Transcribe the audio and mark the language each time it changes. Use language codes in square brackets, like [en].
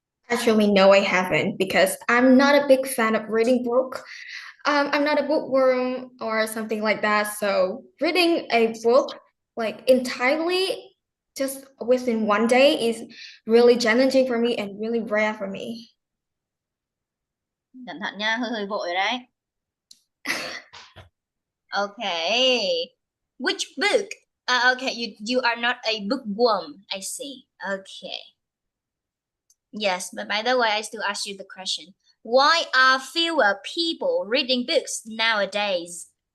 [en] Actually, no, I haven't because I'm not a big fan of reading book. I'm not a bookworm or something like that. So reading a book like entirely just within one day is really challenging for me and really rare for me. [vi] Cẩn thận nha, hơi hơi vội rồi đấy. [en] Okay. Which book? Okay, you are not a bookworm. I see. Okay. Yes, but by the way, I still ask you the question. Why are fewer people reading books nowadays?